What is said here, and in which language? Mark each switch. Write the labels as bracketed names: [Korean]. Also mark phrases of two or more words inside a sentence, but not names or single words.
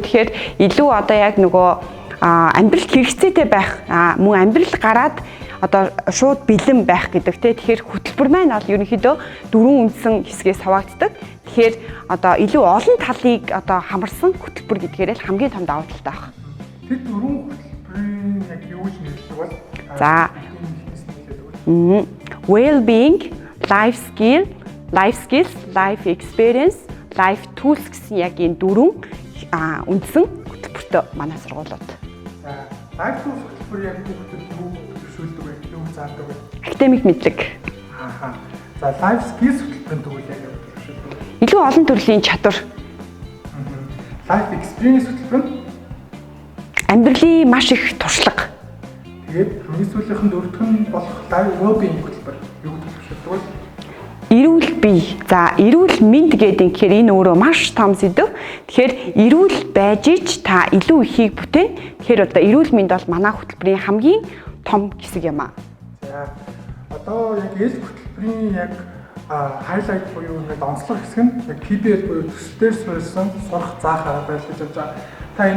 [Mongolian] Тэгэхээр илүү одоо яг нөгөө амьдралд хэрэгцээтэй байх, мөн амьдрал гараад одоо шууд бэлэн байх гэдэг тий. Тэгэхээр хөтөлбөр маань бол ерөнхийдөө дөрвөн үндсэн хэсгээс хаваагддаг. Тэгэхээр одоо илүү олон талыг одоо хамарсан хөтөлбөр гэдгээр л хамгийн том давуу талтай байна. Тэр дөрвөн хөтөлбөрийн яг юу гэж нэрлэдэг бол? За. [English] Well-being, life skills, life experience, life tools [Mongolian] гэсэн яг энэ дөрвөн үндсэн хөтөлбөртэй манай сургуулиуд. За, [English] life tools [Mongolian] хөтөлбөр яг хүүхдэд юу төвшүүлдэг вэ? Юу заадаг вэ? Академик мэдлэг. За, [English] life skills [Mongolian] хөтөлбөрийн төвөл яг юу төвшүүлдэг вэ? Илүү олон төрлийн чадвар. [English] Life experience [Mongolian] хөтөлбөр нь Амьдралын маш их туршлага. тэгээд хамгийн сүүлийнхэн дөрөвдөх нь болох [English] life well-being [Mongolian] хөтөлбөр юу төвшүүлдэг вэ? Эрүүл бие. За, эрүүл мэнд гэдэг тэгэхээр энэ өөрөө маш том сэдв. Тэгэхээр эрүүл байж ич та илүү ихийг бүтээн. Тэгэхээр одоо эрүүл мэнд бол манай хөтөлбөрийн хамгийн том хэсэг юм аа. За, одоо яг Ээлф хөтөлбөрийн яг highlight буюу нэг онцлог хэсэг нь яг PBL буюу төсөлтөөр суурилсан сурах заах арга барил гэж бодож байгаа.